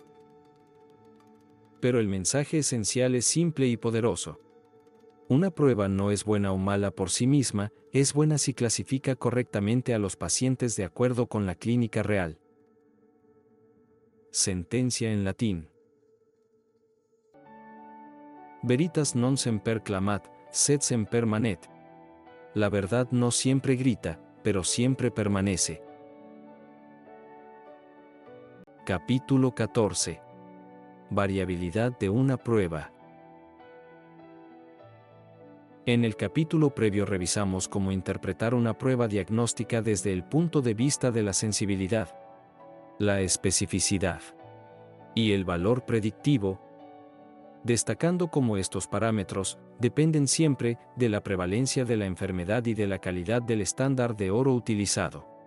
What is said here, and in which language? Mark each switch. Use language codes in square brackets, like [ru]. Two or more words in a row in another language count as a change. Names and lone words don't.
[es] Pero el mensaje esencial es simple y poderoso. Una prueba no es buena o mala por sí misma, es buena si clasifica correctamente a los pacientes de acuerdo con la clínica real. Sentencia en latín. [la] Veritas non semper clamat, sed semper manet. [es] La verdad no siempre grita, pero siempre permanece. Capítulo 14. Variabilidad de una prueba. En el capítulo previo revisamos cómo interpretar una prueba diagnóstica desde el punto de vista de la sensibilidad, la especificidad y el valor predictivo, destacando cómo estos parámetros dependen siempre de la prevalencia de la enfermedad y de la calidad del estándar de oro utilizado.